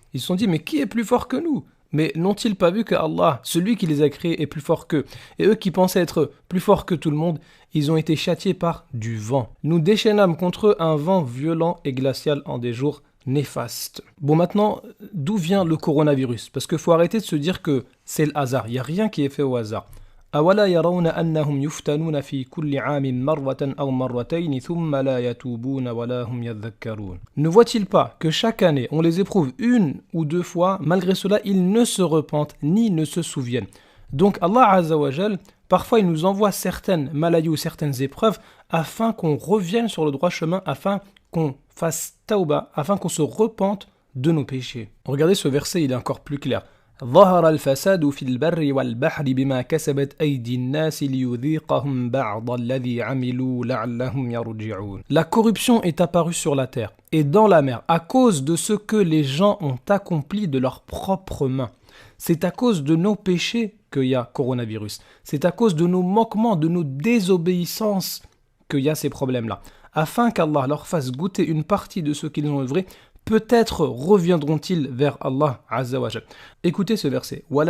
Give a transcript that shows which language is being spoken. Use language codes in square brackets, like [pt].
[fr] Ils se sont dit, mais qui est plus fort que nous? Mais n'ont-ils pas vu que Allah, celui qui les a créés, est plus fort qu'eux? Et eux qui pensaient être plus forts que tout le monde, ils ont été châtiés par du vent. Nous déchaînâmes contre eux un vent violent et glacial en des jours néfastes. Bon, maintenant, d'où vient le coronavirus? Parce qu'il faut arrêter de se dire que c'est le hasard. Il n'y a rien qui est fait au hasard. [ar] أولا يرون أنهم يفتنون في كل عام مرة أو مرتين ثم لا يتوبون ولا هم يذكرون. [fr] Ne voit-il pas que chaque année on les éprouve une ou deux fois, malgré cela ils ne se repentent ni ne se souviennent. Donc Allah Azza wa Jal, parfois il nous envoie certaines maladies ou certaines épreuves afin qu'on revienne sur le droit chemin, afin qu'on fasse tauba, afin qu'on se repente de nos péchés. Regardez ce verset, il est encore plus clair. [ar] ظهر الفساد في البر والبحر بما كسبت أيدي الناس ليذيقهم بعض الذي عملوا لعلهم يرجعون. [fr] La corruption est apparue sur la terre et dans la mer à cause de ce que les gens ont accompli de leurs propres mains. C'est à cause de nos péchés qu'il y a coronavirus. C'est à cause de nos manquements, de nos désobéissances qu'il y a ces problèmes-là. Afin qu'Allah leur fasse goûter une partie de ce qu'ils ont œuvré, peut-être reviendront-ils vers Allah Azza wa Jal. Écoutez ce verset.